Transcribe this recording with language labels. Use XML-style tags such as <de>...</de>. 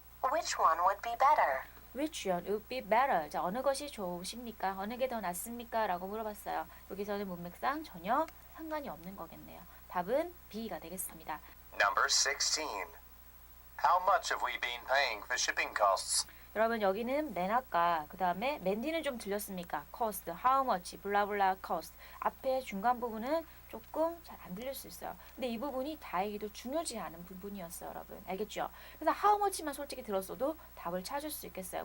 <en>Which one would be better? Which one would be better?</en> <ko>자, 어느 것이 좋으십니까? 어느 게 더 낫습니까? 라고 물어봤어요. 여기서는 문맥상 전혀 상관이 없는 거겠네요. 답은 B가 되겠습니다.</ko> <en>Number 16. How much have we been paying for shipping costs?</en> <ko>여러분 여기는 맨 아까 그 다음에 맨디는 좀 들렸습니까? cost, how much, 블라블라 cost 앞에 중간 부분은 조금 잘 안 들릴 수 있어요. 근데 이 부분이 다행히도 중요하지 않은 부분이었어요, 여러분. 알겠죠? 그래서 how much만 솔직히 들었어도 답을 찾을 수 있겠어요.</ko>